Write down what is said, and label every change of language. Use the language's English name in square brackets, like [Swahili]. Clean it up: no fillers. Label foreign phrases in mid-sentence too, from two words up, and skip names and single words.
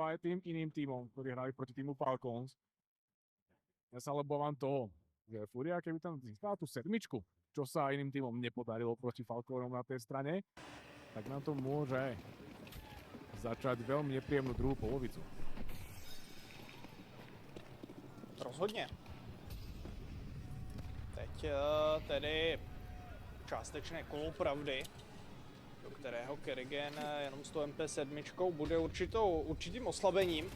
[Slovak] aj tým iným tímom, ktorí hrali proti týmu Falcons. Ja sa obávam toho, že Furia, keby tam získala tú 7, čo sa iným tímom nepodarilo proti Falconom na tej strane, tak nám to môže začať veľmi nepríjemnú druhú polovicu. [Czech] Rozhodně. Teď tedy částečné kolo pravdy, do kterého Kerrigan jenom s tou MP7 bude určitým oslabením.